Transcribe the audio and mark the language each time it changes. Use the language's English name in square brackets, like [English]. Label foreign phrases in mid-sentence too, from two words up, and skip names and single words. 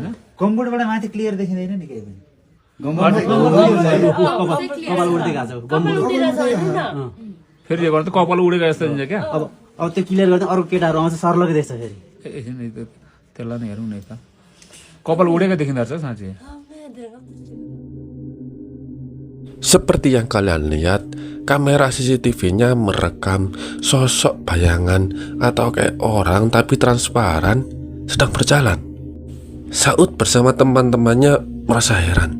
[Nepali] गम्बुटबाट माथि क्लियर देखिँदैन नि केही पनि कपाल उड्दै गएको छ फेरि यो गर्दा कपाल उडेको जस्तो हुन्छ क्या। अब त्यो क्लियर गर्दा अरू केटाहरू आउँछ सर्लकै देख्छ फेरि एकछिन त्यसलाई नै हेरौँ न त कपाल उडेको देखिँदो रहेछ साँच्चै। [Indonesian] Seperti yang kalian lihat, kamera CCTV-nya merekam sosok bayangan atau kayak orang tapi transparan sedang berjalan. Saud bersama teman-temannya merasa heran.